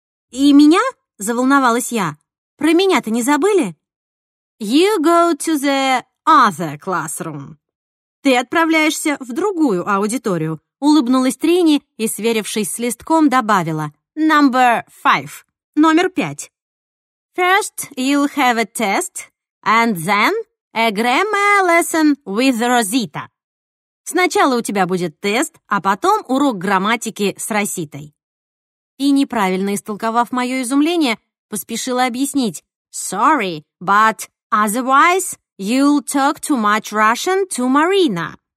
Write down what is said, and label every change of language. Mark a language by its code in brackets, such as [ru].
[ru] «И меня?» — заволновалась я. «Про меня-то не забыли?» [en] «You go to the other classroom». [ru] «Ты отправляешься в другую аудиторию», — улыбнулась Трини и, сверившись с листком, добавила. [en] «Number 5». [ru] «Номер 5». [en] «First you'll have a test, and then a grammar lesson with Rosita». [ru] «Сначала у тебя будет тест, а потом урок грамматики с Роситой». И, неправильно истолковав мое изумление, поспешила объяснить. [en] «Sorry, but otherwise you'll talk too much Russian to Marina».